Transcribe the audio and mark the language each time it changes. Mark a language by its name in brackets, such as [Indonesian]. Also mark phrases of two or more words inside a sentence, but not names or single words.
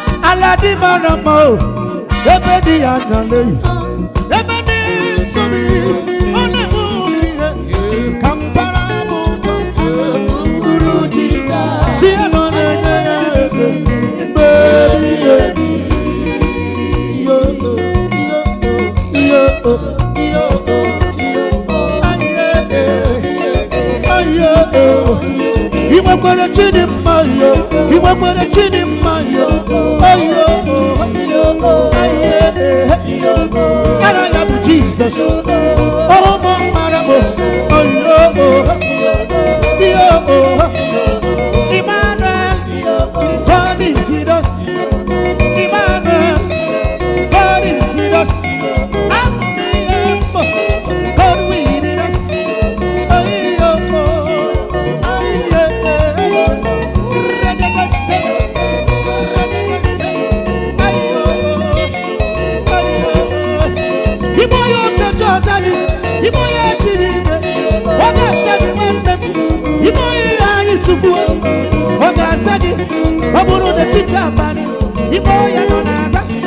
[Igbo] Ala dị mara mma, o, ebe dị ya anya, lee. Ebe ndị nsọ bi, ọ na-enwu Ka mbara m ụtọ bụrụ Jizọs. Si ya na ọ na-enye ya ego mgbe ebighị ebi. Yo, yo, yo, yo, yo. Aye, aye, aye. I nwekwara chi dị mma yo, I nwekwara chi dị mma yo. Ayo, aye, aye. Aha ya bụ Jizọs. Ọ bụ mara m. Ayo, ayo. [English] Emmanuel, God is with us. Emmanuel, God is with us. Amen. God with us. Ayo, aye, aye. Ayo, ayo. [Igbo] Imo ya okechi ọzọ gị, imo ya chi dị ike, ọ ga-asa gị nwanne m, imo ya ihe anyị Chukwu, ọ ga-asa gị, ọ bụrụ na etiti abalị, imo ya nọ na-aza.